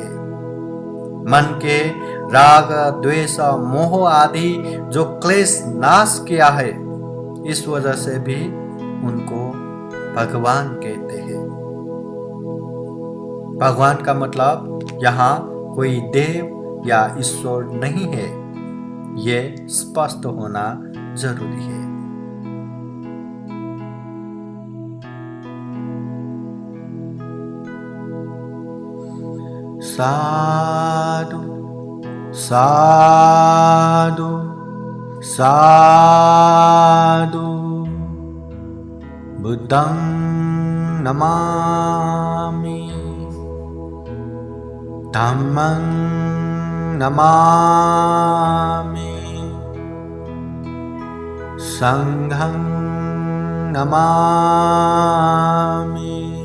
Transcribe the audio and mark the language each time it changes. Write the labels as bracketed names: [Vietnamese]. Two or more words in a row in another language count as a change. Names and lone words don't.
[Hindi] मन के राग, द्वेष, मोह आदि जो क्लेश नाश किया है, इस वजह से भी उनको भगवान कहते हैं। भगवान का मतलब यहाँ कोई देव या ईश्वर नहीं है, ये स्पष्ट होना जरूरी है। [Pali] साधु साधु साधु, बुद्धं नमामि, धम्मं नमामि, संघं नमामि,